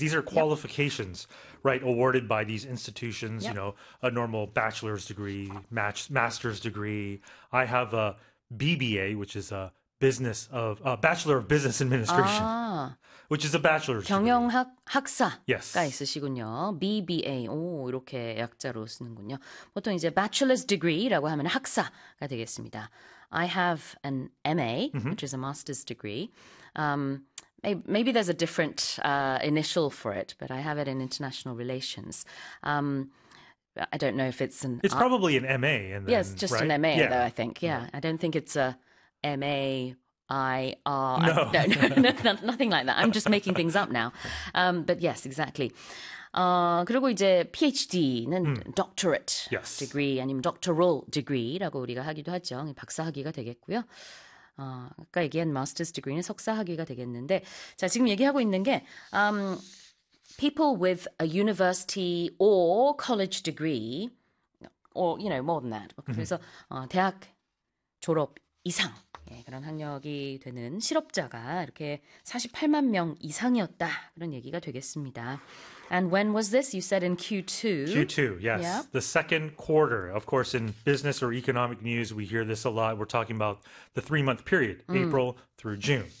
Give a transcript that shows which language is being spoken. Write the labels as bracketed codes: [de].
[en] These are qualifications, right, awarded by these institutions, a normal bachelor's degree, master's degree. I have a BBA, which is a business of a Bachelor of Business Administration, which is a bachelor's degree. [ko] 경영학 학사가 [en] Yes. [ko] 있으시군요. BBA. 오, 이렇게 약자로 쓰는군요. 보통 이제 bachelor's degree라고 하면 학사가 되겠습니다. [en] I have an MA, which is a master's degree. Maybe there's a different initial for it, but I have it in international relations. I don't know if it's an It's probably an MA and yes, then, just an right? MA, though, I think. Yeah, I don't think it's a MAIR. No, nothing like that. I'm just making things up now. But yes, exactly. [ko] 그리고 이제 PhD는 doctorate degree 아니면 doctoral degree라고 우리가 하기도 하죠. 박사 학위가 되겠고요. 아까 얘기한 master's degree는 석사 학위가 되겠는데, 자, 지금 얘기하고 있는 게, [en] people with a university or college degree, or, more than that. [ko] 그래서, 대학 졸업 이상, 예, 그런 학력이 되는 실업자가 이렇게 48만 명 이상이었다. 그런 얘기가 되겠습니다. [en] And when was this? You said in Q2. Q2, yes, the second quarter. Of course, in business or economic news, we hear this a lot. We're talking about the 3 month period, April through June.